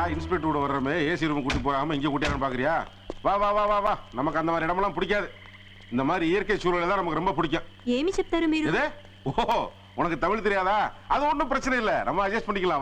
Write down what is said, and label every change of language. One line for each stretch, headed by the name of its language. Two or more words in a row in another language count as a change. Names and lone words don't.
Tamil: இன்ஸ்பெக்டர் கூட வர்றமே
English: AC room
Tamil: கூட்டி போகாம இங்கே கூட்டியான்னு பாக்குறியா? வா வா வா வா வா. நமக்கு அந்த மாதிரி இடமெல்லாம் பிடிக்காது. இந்த மாதிரி இயற்கை சூழலை தான் நமக்கு ரொம்ப பிடிக்கும்.
Telugu: ఏమి చెప్తారు మీరు?
Tamil: எது? ஓ, உனக்கு தமிழ் தெரியாதா? அது ஒன்றும் பிரச்சனை இல்லை, நம்ம அட்ஜஸ்ட் பண்ணிக்கலாம்.